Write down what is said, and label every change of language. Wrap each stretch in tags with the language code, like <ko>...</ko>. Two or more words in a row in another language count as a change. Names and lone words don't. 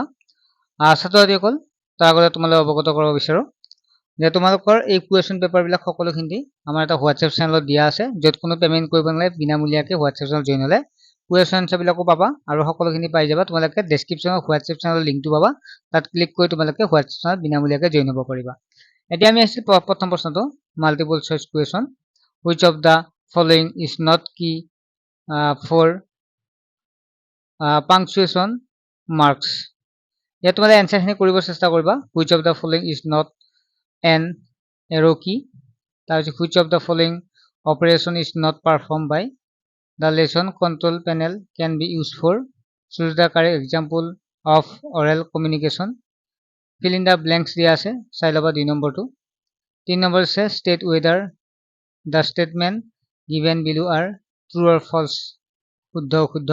<as>ছাত্ৰ-ছাত্ৰীসকল তাৰ আগতে তোমালোকক অৱগত কৰাব বিচাৰোঁ যে তোমালোকৰ এই</as> <en>question paperবিলাক</en> <as>সকলোখিনি আমাৰ এটা হোৱাটছএপ চেনেলত দিয়া আছে, য'ত কোনো পেমেণ্ট কৰিব নালাগে, বিনামূলীয়াকৈ হোৱাটছএপ চেনেলত জইন হ'লে</as> <en>question answerবিলাকো</en> <as>পাবা আৰু সকলোখিনি পাই যাবা। তোমালোকে ডেছক্ৰিপশ্যনত হোৱাটছএপ চেনেলৰ লিংকটো পাবা, তাত ক্লিক কৰি তোমালোকে হোৱাটছএপ চেনেলত বিনামূলীয়াকৈ জইন হ'ব পাৰিবা। এতিয়া আমি আহিছোঁ প্ৰথম প্ৰশ্নটো,</as> <en>multiple choice question. Which of the following is not key for punctuation marks.</en> <as>ইয়াত তোমালোকে এনচাৰখিনি কৰিব চেষ্টা কৰিবা।</as> <en>Which of the following is not an arrow key, তাৰপিছত which of the following operation is not perform by the lesson control panel can be use for, choose the correct example of oral communication. fill in the blanks</en> <as>দিয়া আছে, চাই ল'বা 2 নম্বৰটো। 3 নম্বৰ আছে</as> <en>state whether the statement given below are true or false,</en> <as>শুদ্ধ অশুদ্ধ।</as>